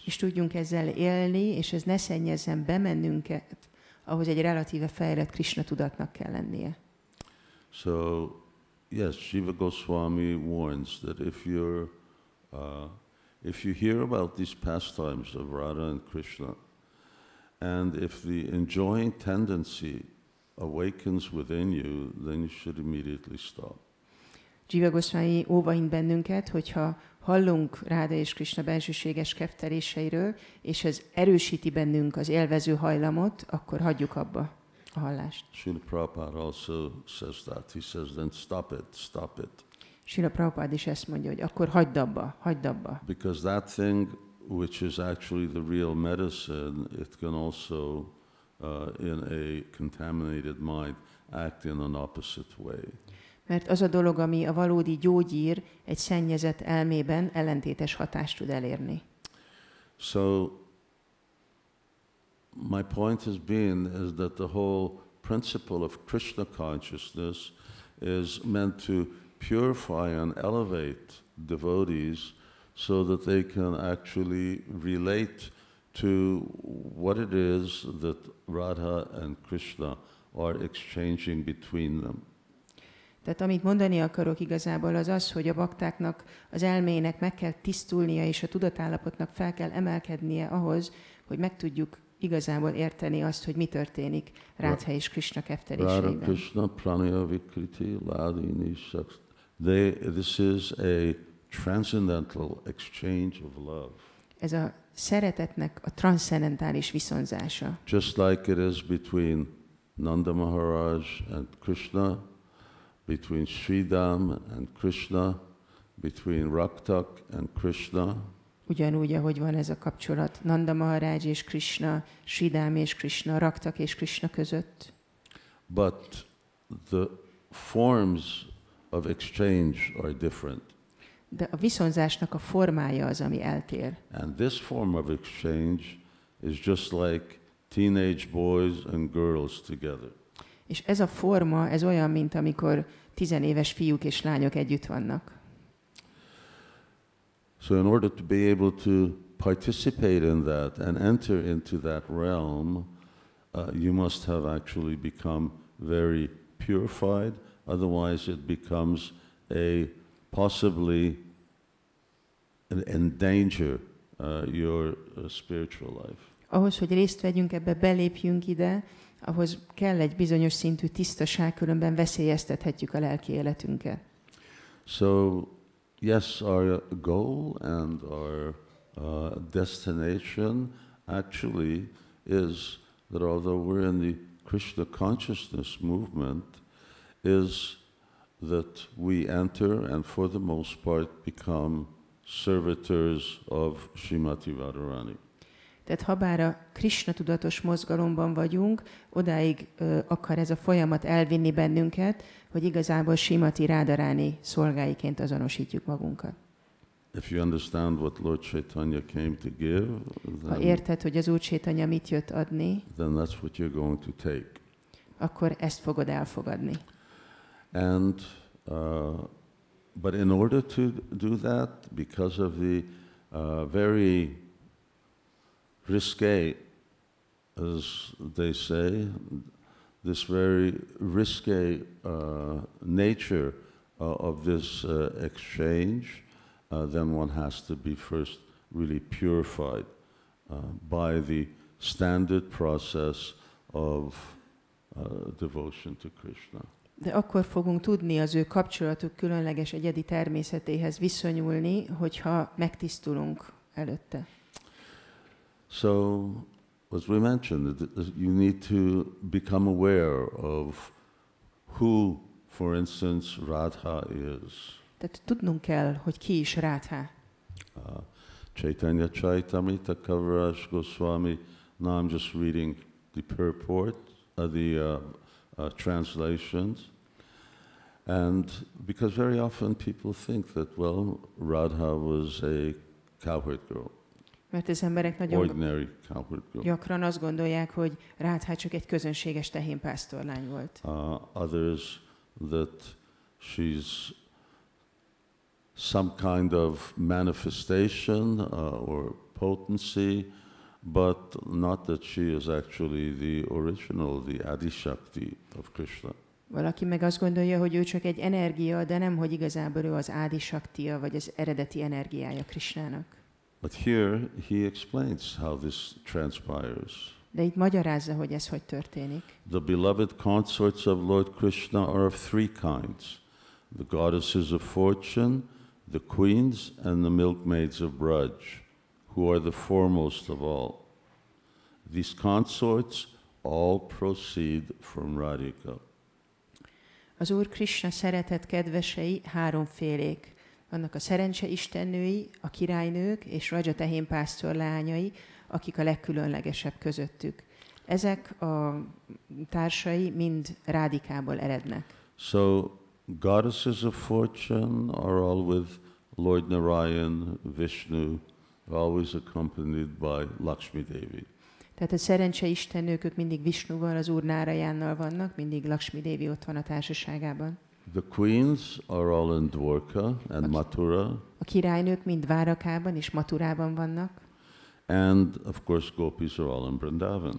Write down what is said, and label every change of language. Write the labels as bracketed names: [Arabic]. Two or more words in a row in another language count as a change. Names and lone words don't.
[Hungarian] és tudjunk ezzel élni, és ez ne szennyezzen be bennünket, ahhoz egy relatíve fejlett Kṛṣna tudatnak kell lennie. [English] So, yes, Jiva Goswami warns that if you hear about these pastimes of Radha and Krishna, and if the enjoying tendency awakens within you, then you should immediately stop. [Hungarian] Jiva Goswami óvaint bennünket, hogyha hallunk Ráda és Kṛṣna bensőséges kedveléseiről, és ez erősíti bennünk az élvező hajlamot, akkor hagyjuk abba a hallást. [English] Srila Prabhupada also says that. He says, then stop it, stop it. [Hungarian] Srila Prabhupada is ezt mondja, hogy akkor hagyd abba, hagyd abba. [English] Because that thing which is actually the real medicine, it can also, in a contaminated mind, act in an opposite way. [Hungarian] Mert az a dolog, ami a valódi gyógyír, egy szennyezett elmében ellentétes hatást tud elérni. [English] So, my point has been is that the whole principle of Krishna consciousness is meant to purify and elevate devotees so that they can actually relate to what it is that Radha and Krishna are exchanging between them. [Hungarian] Tehát amit mondani akarok igazából az az, hogy a baktáknak, az elmének meg kell tisztulnia, és a tudatállapotnak fel kell emelkednie ahhoz, hogy meg tudjuk igazából érteni azt, hogy mi történik Rádha és Kṛṣna kedveléseiben. [Sanskrit] Radha Krishna pranaya vikriti ladini shaks. [English] This is a transcendental exchange of love. [Hungarian] Ez a szeretetnek a transzcendentális viszonzása. [English] Just like it is between Nanda Maharaj and Krishna, between Sridham and Krishna, between Raktak and Krishna. [Hungarian] Ugyanúgy, ahogy van ez a kapcsolat Nanda Maharaj és Kṛṣna, Sridham és Kṛṣna, Raktak és Kṛṣna között. [English] But the forms of exchange are different. [Hungarian] De a viszonzásnak a formája az, ami eltér. [English] And this form of exchange is just like teenage boys and girls together. [Hungarian] És ez a forma, ez olyan, mint amikor tizenéves fiúk és lányok együtt vannak. [English] So in order to be able to participate in that and enter into that realm, you must have actually become very purified, otherwise it becomes possibly endanger your spiritual life. [Hungarian] Ahhoz, hogy részt vegyünk ebbe, belépjünk ide, ahhoz kell egy bizonyos szintű tisztaság, különben veszélyeztethetjük a lelki életünket. [English] So, yes, our goal and our destination actually is that although we're in the Krishna consciousness movement, is that we enter and for the most part become servitors of Srimati Radharani. [Hungarian] Tehát habár a Kṛṣṇa tudatos mozgalomban vagyunk, odáig akar ez a folyamat elvinni bennünket, hogy igazából Srimati Radharani szolgáiként azonosítjuk magunkat. [English] If you understand what Lord Chaitanya came to give, [Hungarian] ha érted, hogy az Úr Chaitanya mit jött adni, [English] then that's what you're going to take. [Hungarian] Akkor ezt fogod elfogadni. [English] And but in order to do that, because of the very risque, as they say, this very risque nature of this exchange, then one has to be first really purified by the standard process of devotion to Krishna. [Hungarian] De akkor fogunk tudni az ő kapcsolatuk különleges egyedi természetéhez viszonyulni, hogyha megtisztulunk előtte. [English] So, as we mentioned, you need to become aware of who, for instance, Radha is. [Hungarian] Tehát tudnunk kell, hogy ki is Rádhá. [English] Chaitanya Chaitamrita Kaviraj Goswami. Now I'm just reading the purport, the translations. And because very often people think that, well, Radha was a cowherd girl. [Hungarian] Mert az emberek nagyon [English] ordinary cowherd girl. [Hungarian] Gyakran azt gondolják, hogy Rádhá csak egy közönséges tehénpásztorlány volt. [English] Others that she's some kind of manifestation or potency, but not that she is actually the original, the Adi Shakti of Krishna. [Hungarian] Valaki meg azt gondolja, hogy ő csak egy energia, de nem, hogy igazából ő az Adi Shaktiya, vagy az eredeti energiája Krishnának. [English] But here he explains how this transpires. [Hungarian] De itt magyarázza, hogy ez hogy történik. [English] The beloved consorts of Lord Krishna are of three kinds: the goddesses of fortune, the queens, and the milkmaids of Braj, who are the foremost of all. These consorts all proceed from Radhika. [Hungarian] Az Úr Kṛṣṇa szeretett kedvesei háromfélék. Vannak a szerencseistennői, a királynők és Raja tehénpásztor lányai, akik a legkülönlegesebb közöttük. Ezek a társai mind Rádikából erednek. [English] So, goddesses of fortune are all with Lord Narayan, Vishnu, always accompanied by Lakshmi Devi. [Hungarian] Tehát a szerencseistennők, ők mindig Vishnuval, az Úr Nárajánnal vannak, mindig Lakshmi Devi ott van a társaságában. [English] The queens are all in Dwarka and Mathura. [Hungarian] A királynők mind Várakában és Mathurában vannak. [English] And of course gopis are all in Vrindavan.